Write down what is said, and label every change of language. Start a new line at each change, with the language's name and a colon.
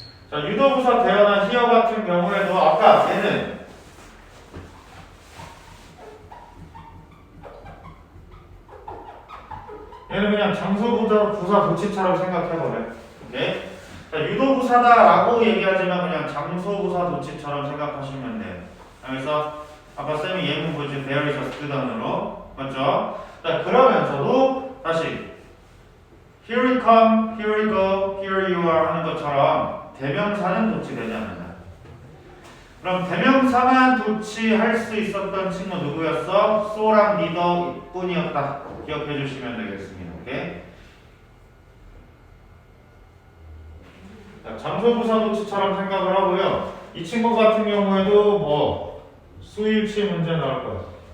Korean: 자, 유도부사 대언한 here 같은 경우에도 아까 얘는 그냥 장소부사 도치처럼 생각해보래. 오케이? 자, 유도부사다라고 얘기하지만 그냥 장소부사 도치처럼 생각하시면 돼요. 그래서 아까 쌤이 예문 보여준
English: there is a student
Korean: 으로 맞죠? 자, 그러면서도 다시
English: here we come, here we go, here you are
Korean: 하는 것처럼 대명사는 도치되지 않는다. 그럼 대명사만 도치할 수 있었던 친구 누구였어? so랑 neither 뿐이었다. 기억해 주시면 되겠습니다. 오케이? 자, 장소부사 도치처럼 생각을 하고요. 이 친구 같은 경우에도 수일치 문제 나올 거예요.